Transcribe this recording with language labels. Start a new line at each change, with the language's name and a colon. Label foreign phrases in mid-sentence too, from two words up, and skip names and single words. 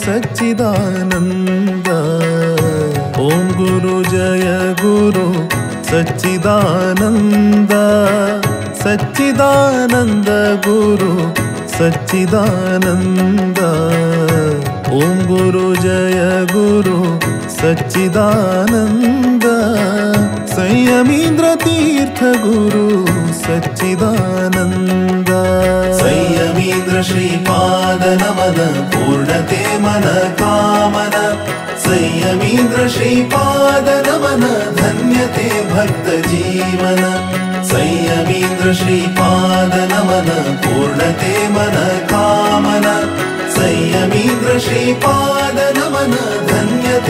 Sanskrit: सच्चिदानंद ओम गुरु जय गुरु सच्चिदानंद सच्चिदानंद गुरु सच्चिदानंद ओम गुरु जय गुरु सच्चिदानंद संयमीन्द्र तीर्थ गुरु
Konkani: सच्चिदानंद संयमीन्द्र श्रीपाद नमन पूर्णते मन कामन संयमीन्द्र श्रीपाद नमन धन्यते भक्त जीवन संयमीन्द्र श्रीपाद नमन पूर्णते मन कामन संयमीन्द्र श्रीपाद नमन धन्यते